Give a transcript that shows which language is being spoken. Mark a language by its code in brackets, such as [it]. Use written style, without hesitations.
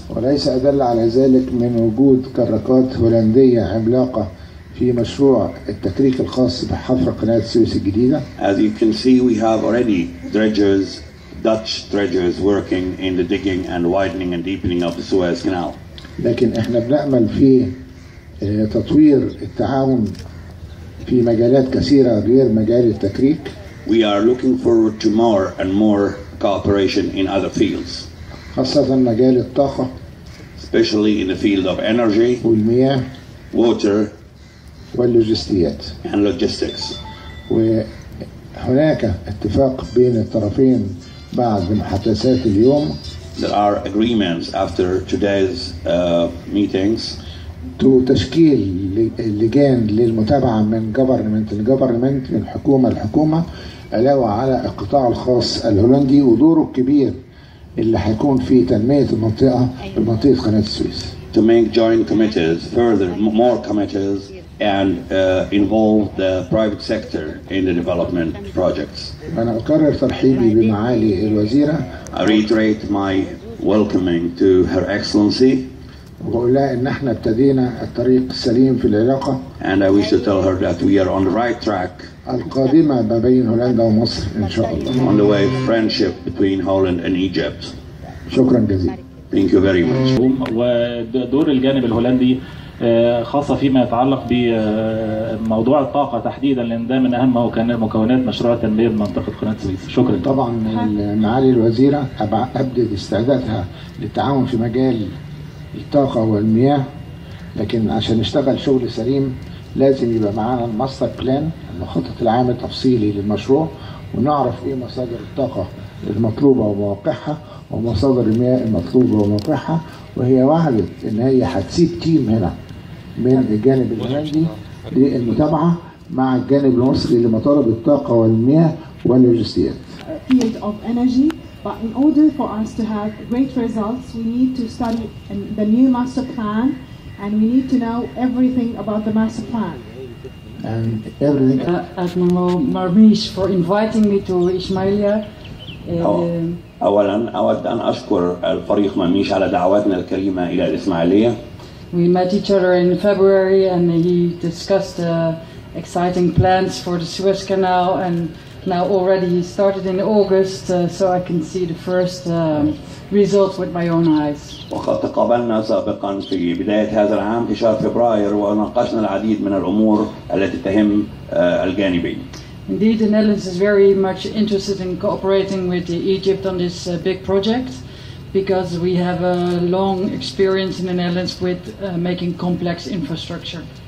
[ar] وليس أدل على ذلك من وجود كراكات هولندية عملاقة في مشروع التكريك الخاص بحفر قناة السويس الجديدة. [en] As you can see, we have already dredgers, Dutch dredgers working in the digging and widening and deepening of the Suez Canal. [ar] لكن احنا بنأمل في تطوير التعاون في مجالات كثيرة غير مجال التكريك. [en] We are looking forward to more and more cooperation in other fields. [ar] خاصة مجال الطاقة. [en] Especially in the field of energy, [ar] والمياه, [en] water, [ar] واللوجستيات. [en] and logistics. [ar] وهناك اتفاق بين الطرفين بعد محادثات اليوم. [en] There are agreements after today's meetings. [ar] تشكيل لجان للمتابعة من الجفرمنت من حكومة لحكومة، علاوة على القطاع الخاص الهولندي ودوره الكبير اللي هيكون في تنمية منطقة قناة السويس. [en] To make joint committees, further more committees, and involve the private sector in the development projects. [ar] أنا أكرر ترحيبي بمعالي الوزيرة. [en] I reiterate my welcoming to Her Excellency. [ar] وبقول لها إن إحنا ابتدينا الطريق السليم في العلاقة. [en] And I wish to tell her that we are on the right track. [ar] القادمة ما بين هولندا ومصر إن شاء الله. [en] On the way of friendship between Holland and Egypt. [ar] شكرا جزيلا. [en] Thank you very much. [ar] ودور الجانب الهولندي خاصة فيما يتعلق بموضوع الطاقة تحديدا، لأن ده من أهم مكونات مشروع تنمية منطقة قناة السويس. شكرا. طبعا معالي الوزيرة أبدأ استعدادها للتعاون في مجال الطاقة والمياه، لكن عشان نشتغل شغل سليم لازم يبقى معانا الماستر بلان، المخطط العام التفصيلي للمشروع، ونعرف ايه مصادر الطاقة المطلوبة ومواقعها ومصادر المياه المطلوبة وموقعها. وهي وعدت ان هي هتسيب تيم هنا من الجانب الهولندي للمتابعة مع الجانب المصري لمطالب الطاقة والمياه واللوجستيات. [en] Field of energy, but in order for us to have great results, we need to study the new master plan, and we need to know everything about the master plan. And everything. Admiral Mumيش for inviting me to Ismailia. [ar] أولاً أود أن أشكر الفريق مميش على دعوتنا الكريمة إلى الإسماعيلية. [en] We met each other in February and he discussed exciting plans for the Suez Canal, and now already started in August, so I can see the first results with my own eyes. [ar] وقد تقابلنا سابقا في بداية هذا العام في شهر فبراير وناقشنا العديد من الأمور التي تهم الجانبين. [en] Indeed, the Netherlands is very much interested in cooperating with Egypt on this big project because we have a long experience in the Netherlands with making complex infrastructure.